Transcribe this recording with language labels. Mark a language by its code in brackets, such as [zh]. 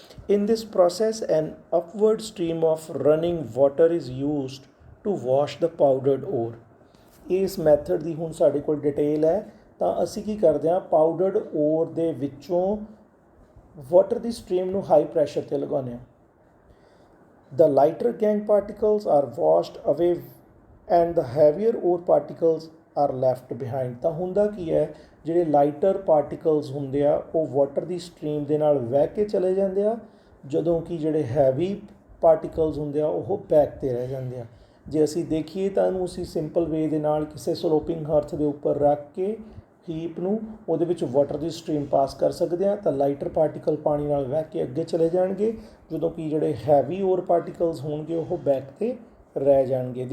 [en] In this process an upward stream of running water is used to wash the powdered ore. [pa] ਇਸ method ਦੀ ਹੁਣ ਸਾਡੇ ਕੋਲ detail ਹੈ। ਤਾਂ ਅਸੀਂ ਕੀ ਕਰਦੇ ਹਾਂ, ਪਾਊਡਰਡ ਓਰ ਦੇ ਵਿੱਚੋਂ ਵਾਟਰ ਦੀ ਸਟਰੀਮ ਨੂੰ ਹਾਈ ਪ੍ਰੈਸ਼ਰ 'ਤੇ ਲਗਾਉਂਦੇ ਹਾਂ। [en] The lighter gangue particles are washed away and the heavier ore particles are left behind। [pa] ਤਾਂ ਹੁੰਦਾ ਕੀ ਹੈ, ਜਿਹੜੇ ਲਾਈਟਰ ਪਾਰਟੀਕਲਸ ਹੁੰਦੇ ਆ ਉਹ ਵਾਟਰ ਦੀ ਸਟਰੀਮ ਦੇ ਨਾਲ ਵਹਿ ਕੇ ਚਲੇ ਜਾਂਦੇ ਆ, ਜਦੋਂ ਕਿ ਜਿਹੜੇ ਹੈਵੀ ਪਾਰਟੀਕਲਸ ਹੁੰਦੇ ਆ ਉਹ ਬੈਕ 'ਤੇ ਰਹਿ ਜਾਂਦੇ ਆ। ਜੇ ਅਸੀਂ ਦੇਖੀਏ ਤਾਂ ਇਹਨੂੰ ਅਸੀਂ ਸਿੰਪਲ ਵੇ ਦੇ ਨਾਲ ਕਿਸੇ ਸਲੋਪਿੰਗ ਅਰਥ ਦੇ ਉੱਪਰ ਰੱਖ ਕੇ ਹੀਪ ਨੂੰ ਉਹਦੇ ਵਿੱਚ ਵਾਟਰ ਦੀ ਸਟਰੀਮ ਪਾਸ ਕਰ ਸਕਦੇ ਹਾਂ, ਤਾਂ ਲਾਈਟਰ ਪਾਰਟੀਕਲ ਪਾਣੀ ਨਾਲ ਵਹਿ ਕੇ ਅੱਗੇ ਚਲੇ ਜਾਣਗੇ, ਜਦੋਂ ਕਿ ਜਿਹੜੇ ਹੈਵੀ ਓਰ ਪਾਰਟੀਕਲਸ ਹੋਣਗੇ ਉਹ ਬੈਕ 'ਤੇ ਰਹਿ ਜਾਣਗੇ।